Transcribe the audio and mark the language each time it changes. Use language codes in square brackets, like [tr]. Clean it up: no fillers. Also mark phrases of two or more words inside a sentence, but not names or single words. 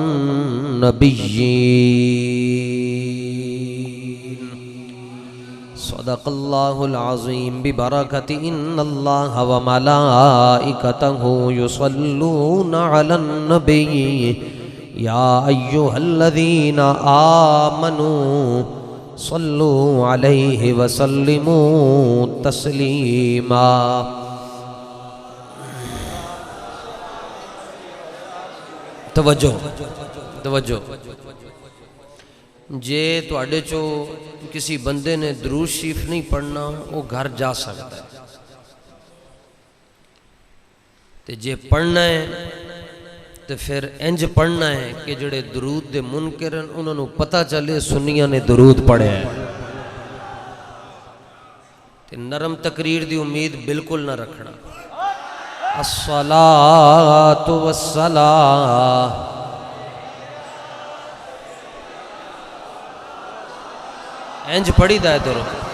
[ar] النبيين صدق الله العظيم ببركة إن الله وملائكته يصلون على النبي يا أيها الذين آمنوا صلوا عليه وسلموا تسليما [pa] توجہ جے تواڈے چو کسی بندے نے درود شریف نہیں پڑھنا وہ گھر جا سکتا ہے تے جے پڑھنا ہے تے پھر انج پڑھنا ہے کہ جڑے درود دے منکر ہیں انہوں نے پتہ چلے سنیاں نے درود پڑھے ہے تے نرم تقریر دی امید بالکل نہ رکھنا [ar] الصلاۃ والسلام [pa] انج پڑھی دا ہے درود